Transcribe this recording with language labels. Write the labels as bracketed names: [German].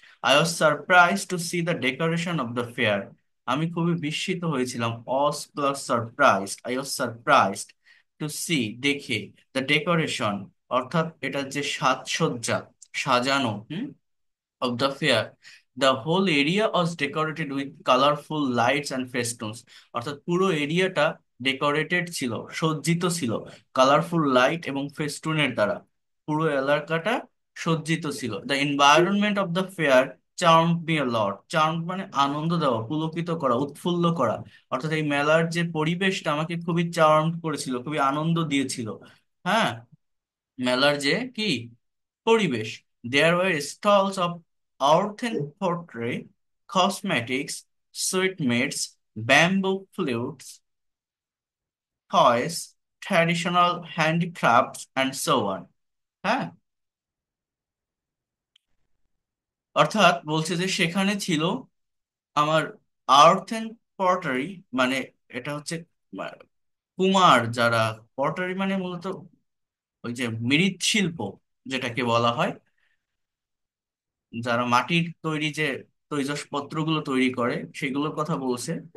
[English] I was surprise to see the decoration of the fair, [Bangla] আমি খুবই বিস্মিত হয়েছিলাম। [English] as plus surprised, I was surprised to see, [Bangla] দেখে, [English] the decoration, [Bangla] অর্থাৎ এটা যে সাজসজ্জা, সাজানো [English] of the fair. The whole area was decorated with colorful lights and festoons. [Bangla] অর্থাৎ পুরো এরিয়াটা ডেকোরেটেড ছিল, সজ্জিত ছিল কালারফুল লাইট এবং ফেস্টুনের দ্বারা। পুরো এলাকাটা সজ্জিত ছিল। [English] the environment of the fair charmed me a lot, [Bangla] charmed মানে আনন্দ দেওয়া, পুলকিত করা, উৎফুল্ল করা। অর্থাৎ এই মেলার যে পরিবেশটা আমাকে খুবই চার্মড করেছিল, খুবই আনন্দ দিয়েছিল। হ্যাঁ, মেলার যে কি পরিবেশ। [English] There were stalls of earthen pottery, cosmetics, sweetmeats, bamboo flutes, toys, traditional handicrafts, and so on. [Bangla] হ্যাঁ, অর্থাৎ বলছে যে সেখানে ছিল আমার আর্থেন পটারি, মানে এটা হচ্ছে আহ, কুমার যারা, পটারি মানে মূলত ওই যে মৃৎশিল্প যেটাকে বলা হয়, যারা মাটির তৈরি যে তৈজসপত্রগুলো তৈরি করে সেগুলোর কথা বলছে।